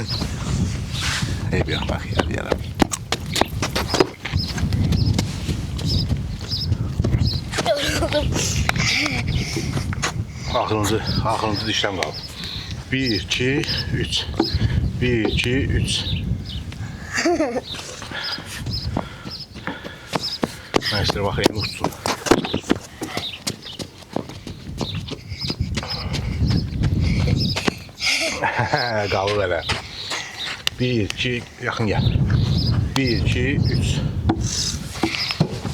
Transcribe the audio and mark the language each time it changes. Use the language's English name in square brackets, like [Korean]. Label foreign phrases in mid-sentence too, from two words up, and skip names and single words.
[Turkish] Ey bir bak ya. [Azerbaijani] Axırıncı dişləm qaldı. Bir, iki, üç. Bir, iki, üç. [Turkish] Ben işte bakayım uçsun. [Azerbaijani] Qalır elə. Bir, iki, yaxın gəl. Bir, iki, üç.